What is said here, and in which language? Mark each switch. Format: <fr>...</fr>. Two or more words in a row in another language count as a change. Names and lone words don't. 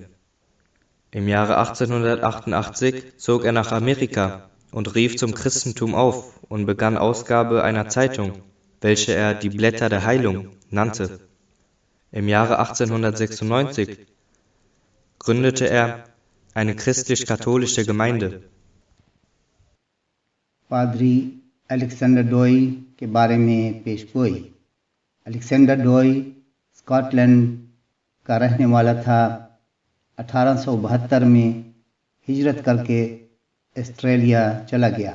<de>Im Jahre 1888 zog er nach Amerika und rief zum Christentum auf und begann Ausgabe einer Zeitung, welche er die Blätter der Heilung nannte. Im Jahre 1896 gründete er eine christlich-katholische Gemeinde.</de> <ur>پادری الیگزینڈر ڈوئی کے بارے میں پیش گوئی۔ الیگزینڈر ڈوئی اسکاٹ لینڈ کا رہنے والا تھا۔ 1872 میں ہجرت کر کے آسٹریلیا چلا گیا۔</ur>